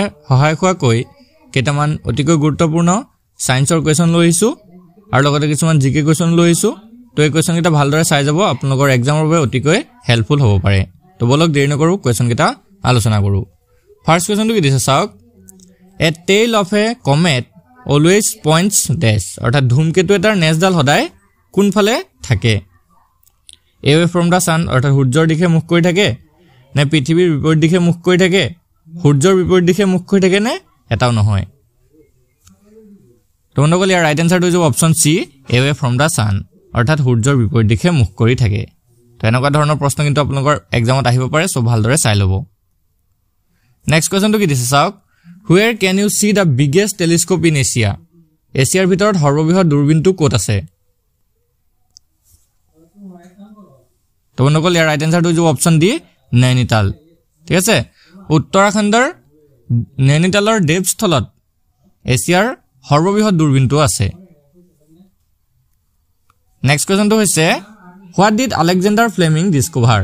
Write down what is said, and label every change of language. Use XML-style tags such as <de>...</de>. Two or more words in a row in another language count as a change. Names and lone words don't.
<as>সহায়ক হোৱাকৈ কেইটামান অতিকৈ গুৰুত্বপূৰ্ণ সায়েন্সৰ কোৱেশ্চন লৈ আহিছো আৰু লগতে কিছুমান</as> <en>GK question</en> <as>লৈ আহিছো তো এই কোৱেশ্চন কেইটা ভালদৰে চাই যাব আপোনালোকৰ এক্সামৰ বাবে অতিকৈ হেল্পফুল হ'ব পাৰে তো বলক দেৰি নকৰো কোৱেশ্চন কেইটা আলোচনা কৰো ফাৰ্স্ট কোৱেশ্চনটো কি দিছে চাওক</as> <en>A tail of a comet always points dash</en> <as>অৰ্থাৎ ধূমকেতু এটাৰ নেজডাল সদায় কোনফালে থাকে</as> <en>away from the sun</en> <as>অৰ্থাৎ সূৰ্যৰ দিশে মুখ কৰি থাকে নে পৃথিৱীৰ বিপৰীত দিশে মুখ কৰি থাকে সূৰ্যৰ বিপৰীত দিশে মুখ কৰি থাকে নে এটাও নহয় তো বন্ধুসকল ইয়াৰ ৰাইট আনসাৰটো হৈছে</as> <en>option C away from the sun</en> <as>অৰ্থাৎ সূৰ্যৰ বিপৰীত দিশে মুখ কৰি থাকে তো এনেকুৱা ধৰণৰ প্ৰশ্ন কিন্তু আপোনালোকৰ এক্সামত আহিব পাৰে সো ভালদৰে চাই ল'ব নেক্সট কোৱেশ্চনটো কি দিছে চাওক</as> <en>Where can you see the biggest telescope in Asia?</en> <as>এছিয়াৰ ভিতৰত সৰ্ববৃহৎ দূৰবীনটো ক'ত আছে? তো বন্ধুসকল ইয়াৰ ৰাইট আনসাৰটো হৈছে</as> <en>option D</en> <as>নৈনিতাল ঠিক আছে উত্তৰাখণ্ডৰ নৈনিতালৰ দেৱস্থলত এছিয়াৰ সৰ্ববৃহৎ দূৰবীনটো আছে নেক্সট কোৱেশ্চনটো হৈছে</as> <en>What did Alexander Fleming discover?</en>